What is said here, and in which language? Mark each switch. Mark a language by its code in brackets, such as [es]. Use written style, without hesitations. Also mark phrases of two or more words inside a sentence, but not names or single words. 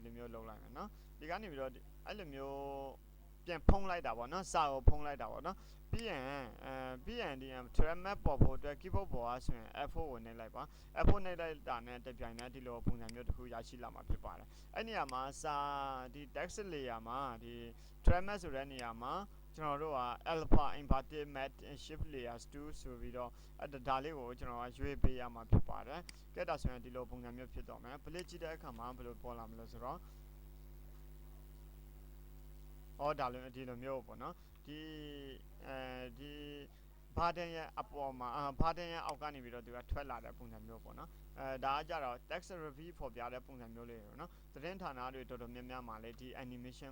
[my] လိုမျိုးလုပ်လိုက်မယ်နော်ဒီကနေပြီးတော့အဲ့လိုမျိုးပြန်ဖုံးလိုက်တာပေါ့နော်စာကိုဖုံးလိုက်တာပေါ့နော်ပြီးရင်ဒီ track map ပေါ်ဖို့အတွက် keyboard ပေါ်ကဆိုရင် F4 ကိုနှိပ်လိုက်ပါ F4 နှိပ်လိုက်တာနဲ့တပြိုင်နက်ဒီလိုပုံစံမျိုးတစ်ခုရရှိလာမှာဖြစ်ပါတယ်အဲ့နေရာမှာစာဒီ [en] text layer [my] မှာဒီ [en] track map [my] ဆိုတဲ့နေရာမှာကျွန်တော်တို့က [en] alpha inverted mat shift layers 2 [my] ဆိုပြီးတော့ဒါလေးကိုကျွန်တော်ကရွေးပေးရမှာဖြစ်ပါတယ်ကဲဒါဆိုရင်ဒီလိုပုံစံမျိုးဖြစ်တော့မယ် play ကြည့်တဲ့အခါမှာဘယ်လိုပေါ်လာမလဲဆိုတော့ ဒါလိုဒီလိုမျိုးပေါ့နော်ဒီဘာတန်ရဲ့အပေါ်မှာဘာတန်ရဲ့အောက်ကနေပြီးတော့သူကထွက်လာတဲ့ပုံစံမျိုးပေါ့နော်ဒါကကြတော့ [en] text review [my] ဖော်ပြတဲ့ပုံစံမျိုးလေးပေါ့နော်သတင်းဌာနတွေတော်တော်များများမှာလည်းဒီ animation